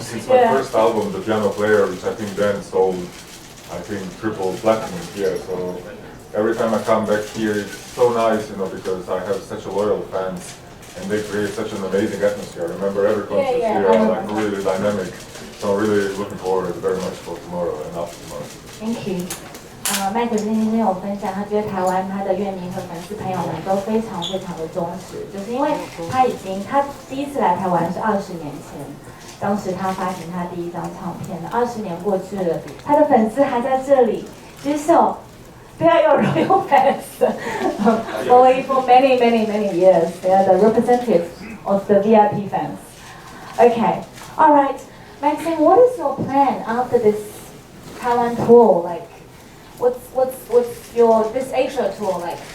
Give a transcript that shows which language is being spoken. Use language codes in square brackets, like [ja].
[en] Since my first album, The Piano Player, which I think then sold, triple platinum here. So every time I come back here, it's so nice, because I have such a loyal fans. and they create such an amazing atmosphere. I remember every concert Yeah, here, yeah. like really dynamic. So I'm really looking forward very much for tomorrow and after tomorrow. Thank you。 [zh] 麦克先生有分享，他觉得台湾他的乐迷和粉丝朋友们都非常非常的忠实，就是因为他第一次来台湾是20年前，当时他发行他第一张唱片，20年过去了，他的粉丝还在这里举手。 [en] They are your royal fans, following for many, many, many years. They are the representatives of the VIP fans. Okay, all right, Maxine, what is your plan after this Taiwan tour? Like, what's your this Asia tour like?